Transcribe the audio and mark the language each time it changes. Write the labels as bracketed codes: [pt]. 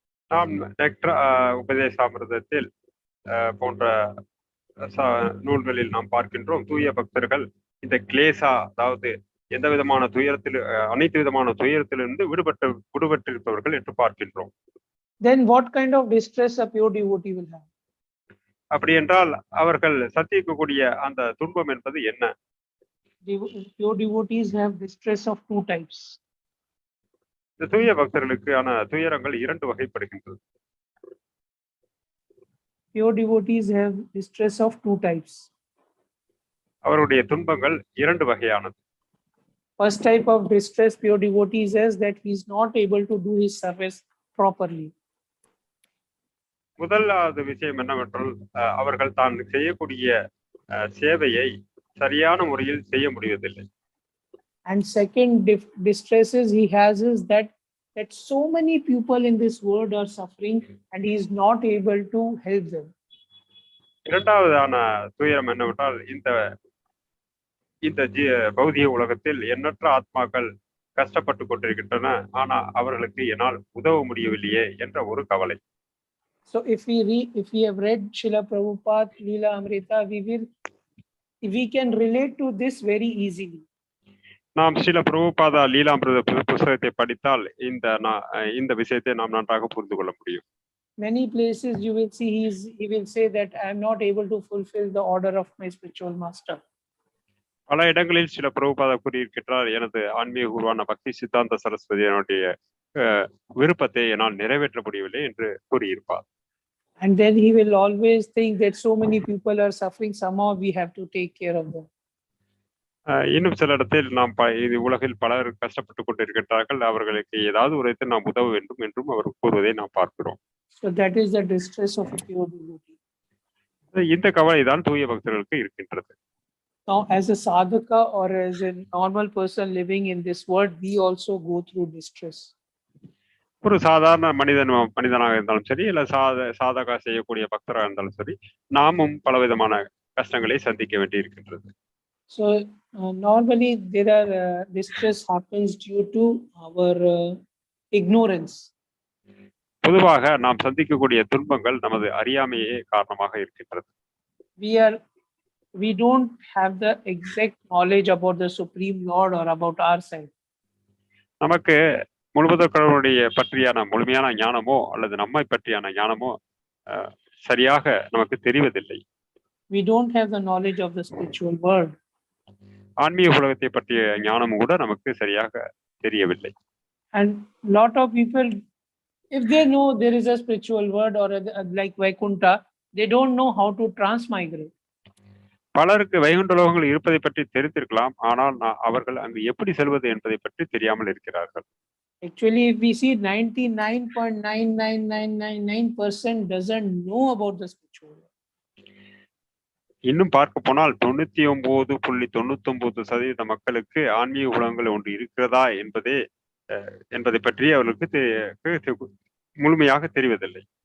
[ta] நாம் நெக்டர் உபதேசாமிர்தத்தில் போன்ற நூல்களில் நாம் பார்க்கின்றோம், தூய பக்தர்கள் இந்த கிளேசா, அதாவது எந்த விதமான துயரத்தில், அனைத்து விதமான துயரத்திலிருந்து விடுபட்டிருப்பவர்கள் என்று பார்க்கின்றோம். [en] Then what kind of distress a pure devotee will have? [ta] அப்படி என்றால் அவர்கள் சந்திக்கக்கூடிய அந்த துன்பம் என்பது என்ன? [en] Pure devotees have distress of two types. [ta] இந்த தூய பக்தர்களுக்கான துயரங்கள் இரண்டு வகைப்படுகின்றது. [en] Pure devotees have distress of two types. [ta] அவருடைய துன்பங்கள் இரண்டு வகையானது. [en] First type of distress pure devotees has that he is not able to do his service properly. [ta] முதலாவது விஷயம் என்னவென்றால், அவர்கள் தான் செய்யக்கூடிய சேவையை சரியான முறையில் செய்ய முடிவதில்லை. [en] And second distresses he has is that so many people in this world are suffering and he is not able to help them. [ta] இரண்டாவதான துயரம் என்னவென்றால், இந்த பௌதிக உலகத்தில் எண்ணற்ற ஆத்மாக்கள் கஷ்டப்பட்டு கொண்டிருக்கின்றன, ஆனா அவர்களுக்கு என்னால் உதவ முடியவில்லையே என்ற ஒரு கவலை. [en] So if we have read Srila Prabhupada Leela Amrita, we can relate to this very easily. [ta] நாம் ஸ்ரீல பிரபுபாதா லீலாமிருத புத்தகத்தை படித்தால் இந்த விஷயத்தை நாம் நன்றாக புரிந்து கொள்ள முடியும். [en] Many places you will see he will say that I am not able to fulfill the order of my spiritual master. [ta] பல இடங்களில் சில பிரபுபாதா கூறியிருக்கிறார், எனது ஆன்மீக குருவான பக்தி சித்தாந்த சரஸ்வதியினுடைய விருப்பத்தை என்னால் நிறைவேற்ற முடியவில்லை என்று கூறியிருப்பார். [en] And then he will always think that so many people are suffering, somehow we have to take care of them. [ta] இன்னும் சில இடத்தில் நாம் இது உலகில் பலர் கஷ்டப்பட்டு கொண்டிருக்கிறார்கள், அவர்களுக்கு ஏதாவது ஒரு விதத்தில் நாம் உதவ வேண்டும் என்றும் அவர் கூறுவதை நாம் பார்க்கிறோம். [en] So that is the distress of a pure devotee. [ta] இந்த கவலை தான் தூய பக்தர்களுக்கு இருக்கின்றது. [en] Now as a sadhaka or as a normal person living in this world, we also go through distress. [ta] ஒரு சாதாரண மனிதனாக இருந்தாலும் சரி, இல்ல சாதகா செய்யக்கூடிய பக்தராக இருந்தாலும் சரி, நாமும் பலவிதமான கஷ்டங்களை சந்திக்க வேண்டி இருக்கின்றது. [en] So normally there are distress happens due to our ignorance. [ta] பொதுவாக நாம் சந்திக்கக்கூடிய துன்பங்கள் நமது அறியாமையே காரணமாக இருக்கின்றது. [en] We are we don't have the exact knowledge about the Supreme Lord or about ourselves. [ta] நமக்கு முழுவதும் கடவுளுடைய பற்றியான முழுமையான ஞானமோ அல்லது நம்மை பற்றியான ஞானமோ சரியாக நமக்கு தெரிவதில்லை. [en] We don't have the knowledge of the spiritual world. [ta] ஆன்மீக உலகத்தை பற்றிய ஞானமும் கூட நமக்கு சரியாக தெரியவில்லை. [en] And lot of people, if they know there is a spiritual world or like Vaikuntha, they don't know how to transmigrate. [ta] பலருக்கு வைகுண்ட லோகங்கள் இருப்பதை பற்றி தெரிந்திருக்கலாம், ஆனால் அவர்கள் அங்கு எப்படி செல்வது என்பதை பற்றி தெரியாமல் இருக்கிறார்கள். [en] Actually, if we see 99.99999% doesn't know about the spiritual world. [ta] இன்னும் பார்க்க போனால் 99.99% மக்களுக்கு ஆன்மீக உலகங்கள் ஒன்று இருக்கிறதா என்பதை பற்றி அவர்களுக்கு முழுமையாக தெரிவதில்லை.